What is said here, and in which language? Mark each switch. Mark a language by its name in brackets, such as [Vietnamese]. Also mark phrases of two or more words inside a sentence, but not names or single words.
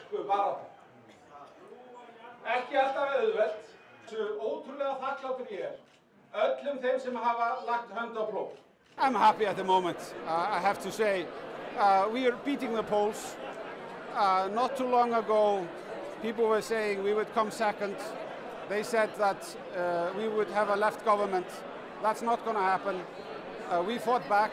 [Icelandic] baráttu. Ekki alltaf auðvelt, svo ótrúlega þakklátur ég öllum þeim sem hafa lagt hönd á plóg. [English] I'm happy at the moment, I have to say. We are beating the polls. Not too long ago, people were saying we would come second. They said that we would have a left government. That's not going to happen. We fought back.